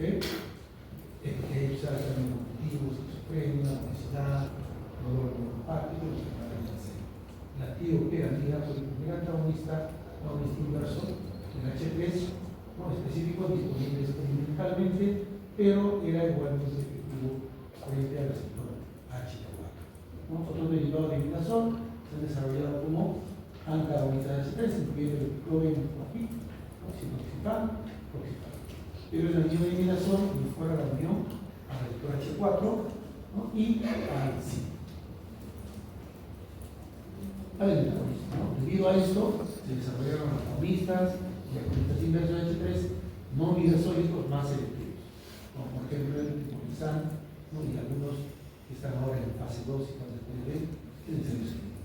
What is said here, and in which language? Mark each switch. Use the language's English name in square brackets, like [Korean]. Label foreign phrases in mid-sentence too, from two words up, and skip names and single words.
[Spanish] Epilepsia, tratamientos cognitivos, esquizofrenia, obesidad, dolor neuropático, la tioperamina fue el primer antagonista inverso del H3, ¿no?, específico, disponible experimentalmente, pero era igualmente efectivo frente al receptor H4. ¿No? Otros derivados de imidazol se han desarrollado como antagonistas H3, incluyendo el clobenfopil, ciproxifam, proxifam. Pero en la eliminación mejora la unión al receptor H4, ¿no?, y al C. Debido a esto, se desarrollaron antagonistas y agonistas inversos H3 no midazoides más selectivos, como por ejemplo el tipolizan, ¿no?, y algunos que están ahora en fase 2 y fase 3B en ensayos clínicos.